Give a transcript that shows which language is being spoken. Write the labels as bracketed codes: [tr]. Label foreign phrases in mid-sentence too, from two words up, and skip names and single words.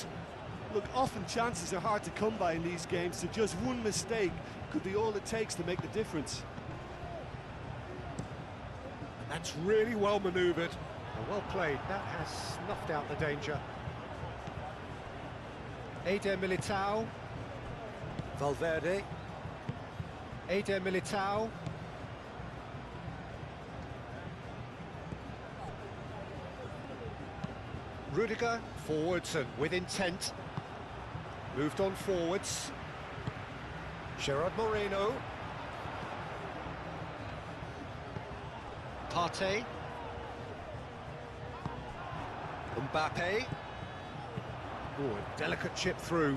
[en] Look, often chances are hard to come by in these games, so just one mistake could be all it takes to make the difference. That's really well manoeuvred. Well played. That has snuffed out the danger. Eder Militao. Valverde. Eder Militao. Rudiger forwards and with intent. Moved on forwards. Gerard Moreno. Partey. Mbappe. Oh, a delicate chip through.